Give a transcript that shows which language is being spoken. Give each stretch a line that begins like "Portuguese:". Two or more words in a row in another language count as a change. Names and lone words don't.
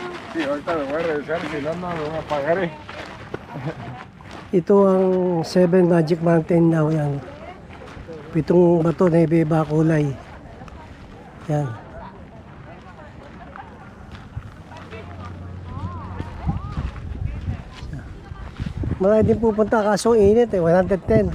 Spanish: Sí, ahorita me voy a revisar, si no, no me apagaré.
Filipino: Ito ang Seven Magic Mountain daw yan. Pitong bato na iba-iba kulay. Yan. Marami din pupunta kaso init eh, 110.